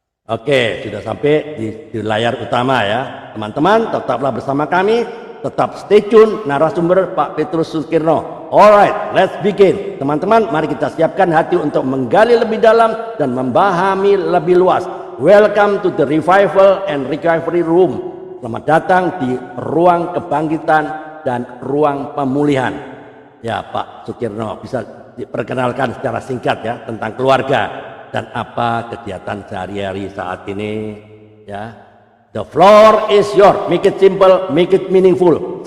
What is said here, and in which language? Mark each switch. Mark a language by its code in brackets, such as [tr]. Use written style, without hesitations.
[id] Oke, sudah sampai di layar utama ya. Teman-teman, tetaplah bersama kami, tetap stay tune narasumber Pak Petrus Sukirno. [en] Alright, let's begin. [id] Teman-teman, mari kita siapkan hati untuk menggali lebih dalam dan memahami lebih luas. [en] Welcome to the Revival and Recovery Room. [id] Selamat datang di ruang kebangkitan dan ruang pemulihan. Ya Pak Sukirno, bisa diperkenalkan secara singkat ya tentang keluarga dan apa kegiatan sehari-hari saat ini ya. [en] The floor is yours. Make it simple, make it meaningful.